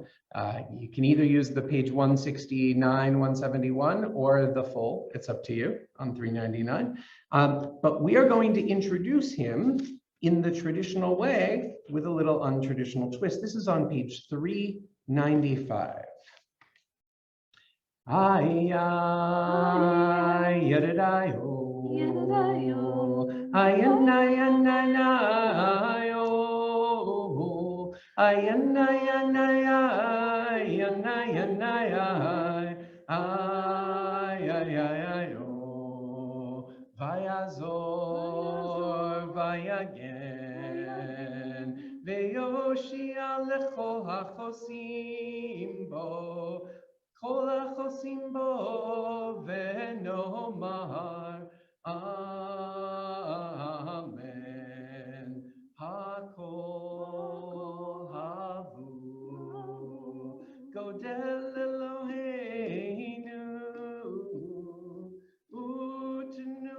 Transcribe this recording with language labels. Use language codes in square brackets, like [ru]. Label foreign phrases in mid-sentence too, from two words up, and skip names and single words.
[en] You can either use the page 169, 171, or the full. It's up to you on 399. But we are going to introduce him in the traditional way with a little untraditional twist. This is on page 395. Ay, ay, yadadayo. Ay, ay, ay, oh. Ay, ay, ay, oh. [he] ויעזור ויגן ויושיע לכל החוסים בו. כל החוסים בו ונאמר אמן. הכל הבו גודל לאלוהינו ut